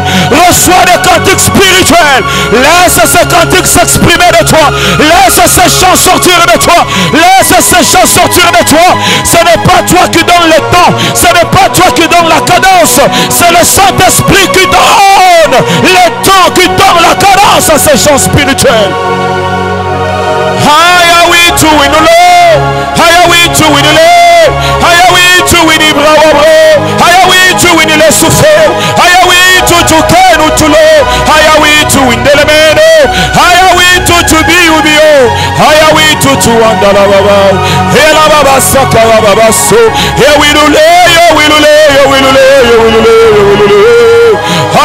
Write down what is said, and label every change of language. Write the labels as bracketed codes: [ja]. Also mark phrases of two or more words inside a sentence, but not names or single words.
[fr] Reçois des cantiques spirituels. Laisse ces cantiques s'exprimer de toi. Laisse ces chants sortir de toi. Laisse ces chants sortir de toi. Ce n'est pas toi qui donne le temps. Ce n'est pas toi qui donne la cadence. C'est le Saint-Esprit qui donne le temps, qui donne la cadence à ces chants spirituels. Haya witu winule, haya witu winule, haya witu winibrawabro, haya witu winile sufe, haya witu tukenu tulo, haya witu windelemeno, haya witu tubiubio, haya witu tuandala baba, hela baba saka baba so, he winule, yo winule, yo winule, yo winule, yo winule.